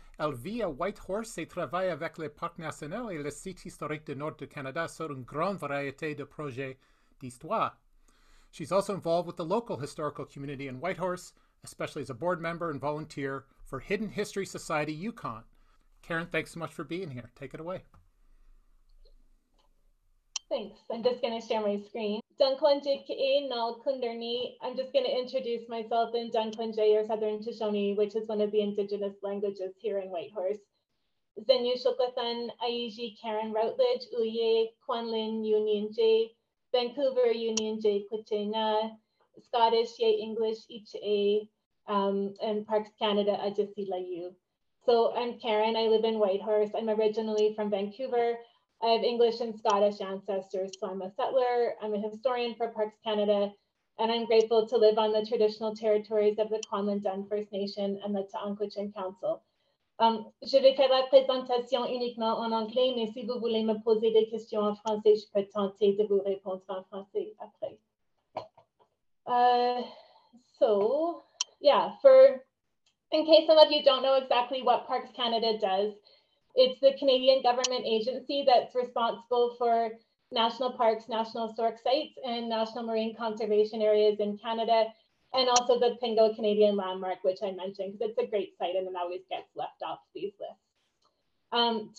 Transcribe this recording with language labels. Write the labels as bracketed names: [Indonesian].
[French] Elle vit à Whitehorse et travaille avec les parcs nationaux et le site historique du nord du Canada sur une grande variété de projets d'histoire. [English] She's also involved with the local historical community in Whitehorse, especially as a board member and volunteer for Hidden History Society Yukon. Karen, thanks so much for being here. Take it away. Thanks. I'm just going to share my screen. I'm just going to introduce myself in Dunklunjay or Southern Shoshone, which is one of the Indigenous languages here in Whitehorse. Zenyu Shuklathan, Aiji Karen Routledge, Uye, Kwanlin Union J, Vancouver Union J Kuchena, Scottish Ye English Iche, and Parks Canada Ajasila U. So I'm Karen, I live in Whitehorse. I'm originally from Vancouver. I have English and Scottish ancestors, so I'm a settler. I'm a historian for Parks Canada, and I'm grateful to live on the traditional territories of the Kwanlin Dun First Nation and the Ta'anquichin Council. [French] Je vais faire la présentation uniquement en anglais, mais si vous voulez me poser des questions en français, je peux tenter de vous répondre en français après. [English] So, yeah, in case some of you don't know exactly what Parks Canada does, it's the Canadian government agency that's responsible for national parks, national historic sites, and national marine conservation areas in Canada, and also the Pingo Canadian Landmark, which I mentioned, because it's a great site and it always gets left off these lists.